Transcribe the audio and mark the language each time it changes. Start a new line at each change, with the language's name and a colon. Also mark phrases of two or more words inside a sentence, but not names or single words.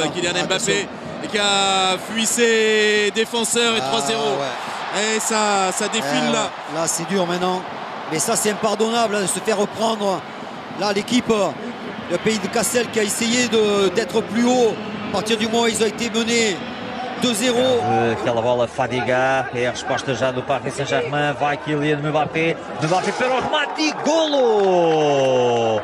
French: vers Kylian Mbappé et qui a fui ses défenseurs et 3-0. Et ça défile là. Là c'est dur maintenant. Mais ça c'est impardonnable de se faire reprendre. Là l'équipe, le pays de Cassel qui a essayé d'être plus haut. A partir du moment où ils ont été menés 2-0.
Portuguese: Aquela bola fadiga, é a resposta já do Paris Saint-Germain, vai Kylian Mbappé para o remate e golo!